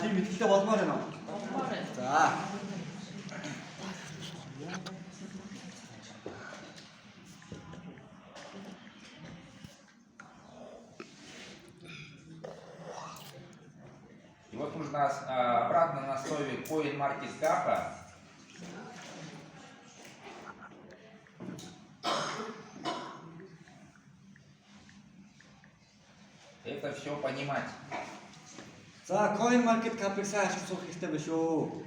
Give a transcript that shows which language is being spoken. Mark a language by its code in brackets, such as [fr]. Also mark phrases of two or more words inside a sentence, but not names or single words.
[ru] И вот нужно обратно на основе CoinMarketCap это все понимать. [mn] За CoinMarketCap-ыг сайн ашиглах сурах хэрэгтэй байна шүү.